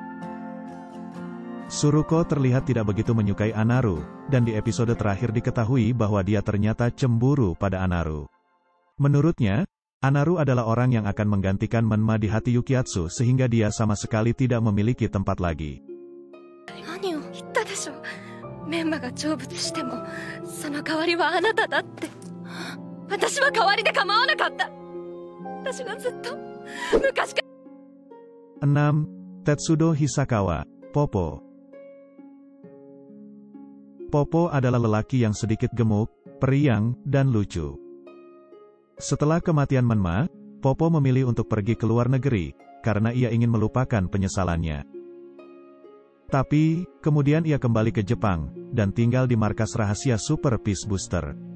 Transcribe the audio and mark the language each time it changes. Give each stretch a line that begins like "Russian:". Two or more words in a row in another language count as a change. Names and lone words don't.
Indonesian: Suruko terlihat tidak begitu menyukai Anaru, dan di episode terakhir diketahui bahwa dia ternyata cemburu pada Anaru. Menurutnya, Anaru adalah orang yang akan menggantikan Menma di hati Yukiatsu sehingga dia sama sekali tidak memiliki tempat lagi.
Japanese: 何を言ったでしょう。メンマが成仏してもその代わりはあなただって。私は代わりで構わなかった。私はずっと昔から。
Indonesian: 6. Tetsudo Hisakawa, Popo. Popo adalah lelaki yang sedikit gemuk, periang, dan lucu. Setelah kematian Menma, Popo memilih untuk pergi ke luar negeri, karena ia ingin melupakan penyesalannya. Tapi, kemudian ia kembali ke Jepang, dan tinggal di markas rahasia Super Peace Booster.